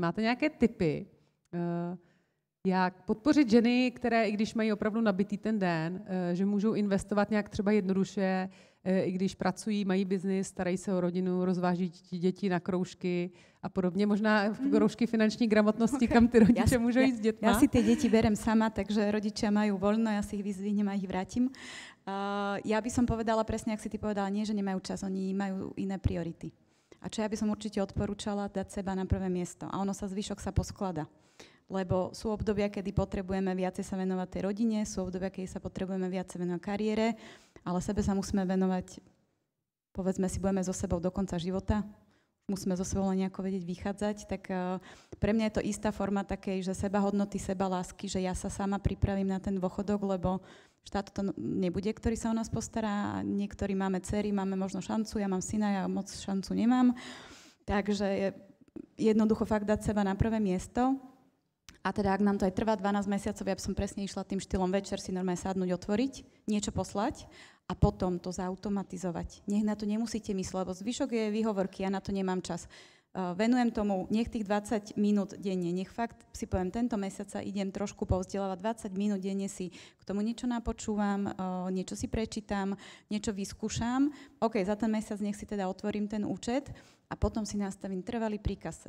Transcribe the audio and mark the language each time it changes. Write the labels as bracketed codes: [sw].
[cs] Máte nějaké tipy, jak podpořit ženy, které, i když mají opravdu nabitý ten den, že můžou investovat nějak třeba jednoduše, i když pracují, mají biznis, starají se o rodinu, rozváží děti na kroužky a podobně. Možná kroužky finanční gramotnosti, kam ty rodiče můžou jít s dětma. [sk] Ja si tie deti berem sama, takže rodičia majú voľno, ja si ich vyzvihnem a ich vrátim. Ja by som povedala presne, ak si ty povedala, nie, že nemajú čas, oni majú iné priority. A čo ja by som určite odporúčala, dať seba na prvé miesto. A ono sa zvyšok sa posklada. Lebo sú obdobia, kedy potrebujeme viacej sa venovať tej rodine, sú obdobia, kedy sa potrebujeme viacej venovať kariére, ale sebe sa musíme venovať, povedzme si, budeme so sebou do konca života, musíme so sebou len nejako vedieť vychádzať, tak pre mňa je to istá forma takej, že sebahodnoty, sebalásky, že ja sa sama pripravím na ten dôchodok, lebo štát to nebude, ktorý sa o nás postará, niektorí máme dcery, máme možno šancu, ja mám syna, ja moc šancu nemám, takže jednoducho fakt dať seba na prvé miesto. A teda, ak nám to aj trvá 12 mesiacov, ja by som presne išla tým štýlom večer si normálne sadnúť, otvoriť, niečo poslať a potom to zautomatizovať. Nech na to nemusíte mysleť, lebo zvyšok je výhovorky, ja na to nemám čas. Venujem tomu, nech tých 20 minút denne, nech fakt si poviem, tento mesiac sa idem trošku povzdelávať, 20 minút denne si k tomu niečo napočúvam, niečo si prečítam, niečo vyskúšam. OK, za ten mesiac nech si teda otvorím ten účet a potom si nastavím trvalý príkaz.